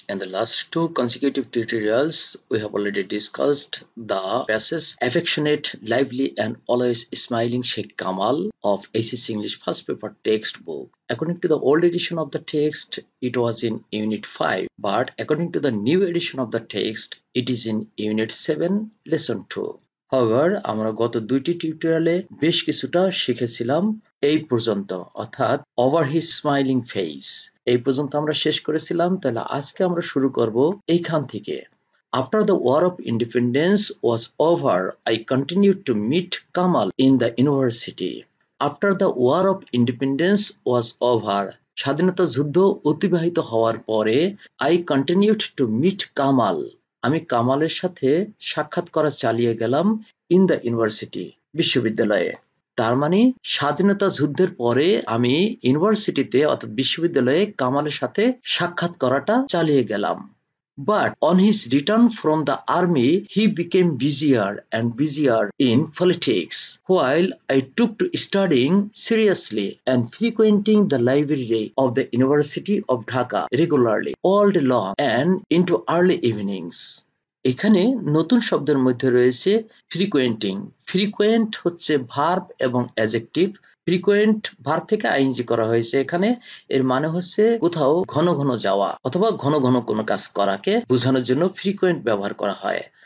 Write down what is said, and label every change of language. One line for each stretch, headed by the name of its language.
English: In the last two consecutive tutorials, we have already discussed the passage Affectionate, Lively, and Always Smiling Sheikh Kamal of ACC English First Paper textbook. According to the old edition of the text, it was in Unit 5, but according to the new edition of the text, it is in Unit 7, Lesson 2.
Bangla: However, আমরা গত দুইটি টিউটোরিয়ালে বেশ কিছুটা শিখেছিলাম এই পর্যন্ত, অর্থাৎ
English: over his smiling face
Bangla: এই পর্যন্ত আমরা শেষ করেছিলাম। তাহলে আজকে আমরা শুরু করব এইখান থেকে।
English: After the War of Independence was over, I continued to meet Kamal in the university. After the War of Independence was over,
Bangla: স্বাধীনতা যুদ্ধ অতিবাহিত হওয়ার পরে
English: I continued to meet Kamal,
Bangla: আমি কামালের সাথে সাক্ষাৎ করা চালিয়ে গেলাম
English: in the university,
Bangla: বিশ্ববিদ্যালয়ে। তার মানে স্বাধীনতা যুদ্ধের পরে আমি ইউনিভার্সিটিতে অর্থাৎ বিশ্ববিদ্যালয়ে কামালের সাথে সাক্ষাৎ করাটা চালিয়ে গেলাম।
English: But on his return from the army, he became busier and busier in politics, while I took to studying seriously and frequenting the library of the University of Dhaka regularly all day long and into early evenings.
Bangla: এখানে নতুন শব্দের মধ্যে রয়েছে ফ্রিকোয়েন্টিং। Frequent হচ্ছে verb এবং adjective. Frequent verb থেকে ING করা হয়েছে এখানে। এর মানে হচ্ছে কোথাও ঘন ঘন যাওয়া অথবা ঘন ঘন কোনো কাজ করাকে বোঝানোর জন্য ফ্রিকোয়েন্ট ব্যবহার করা হয়।